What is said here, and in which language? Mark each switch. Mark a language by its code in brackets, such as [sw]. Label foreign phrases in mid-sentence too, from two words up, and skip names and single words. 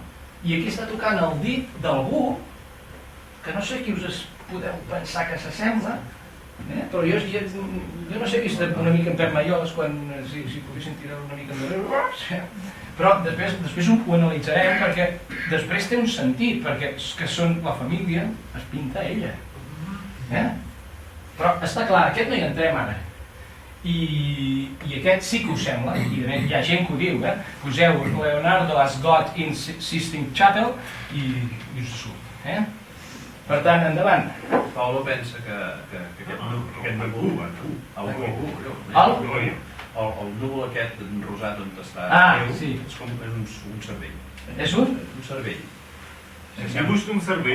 [ca] I aquí està tocant el dit d'algú, que no sé qui us podeu pensar que s'assembla, Però jo no sé, he vist una mica en Pep Maiós, quan si poguessin tirar una mica endarrere, però després ho analitzarem, perquè després té un sentit, perquè que són la família, es pinta ella. Però està clar, aquest no hi entrem ara. I aquest sí que us sembla, i hi ha gent que ho diu, poseu [en] Leonardo as God in Sistine Chapel [ca] i us surt. Per tant, endavant. Paulo pensa que aquest núvol, el núvol aquest rosat on està sí. és com un cervell. És un? Un cervell. Dibuix d'un cervell.